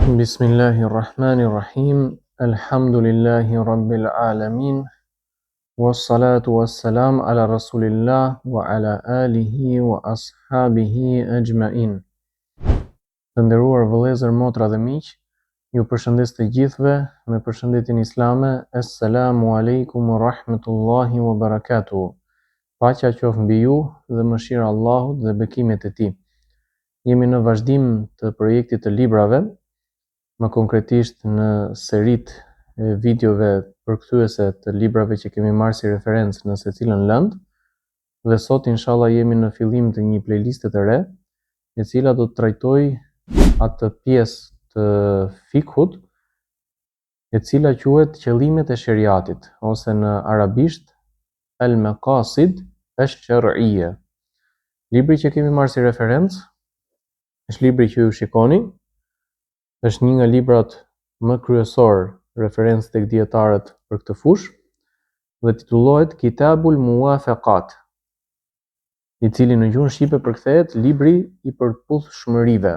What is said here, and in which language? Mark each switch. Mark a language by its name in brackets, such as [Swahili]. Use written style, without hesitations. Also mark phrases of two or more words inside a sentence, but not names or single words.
[Arabic] بسم الله الرحمن الرحيم. الحمد لله رب العالمين. والصلاة والسلام على رسول الله وعلى آله وأصحابه أجمعين. [Albanian] Të nderuar vëllezër, motra dhe miq, ju përshëndes të gjithëve me përshëndetjen islame. [Arabic] السلام عليكم ورحمة الله وبركاته. [Albanian] Paqja qoftë mbi ju dhe mëshira e Allahut dhe bekimet e tij. Jemi në vazhdim të projektit të librave, më konkretisht në serit e videove përkthyese të librave që kemi marrë si referencë në secilën lëndë, dhe sot inshallah jemi në fillim të një playliste të re, e cila do të trajtoj atë pjesë të fikhut, e cila quhet qëllimet e shariatit, ose në arabisht [Arabic] المقاصد الشرعية. [Albanian] Libri që kemi marrë si referencë është libri që ju shikoni. Është një nga librat më kryesor referencë tek dietarët për këtë fushë dhe titullohet Kitabul Muwafaqat, i cili në gjuhën shqipe përkthehet libri i përputhshmërive.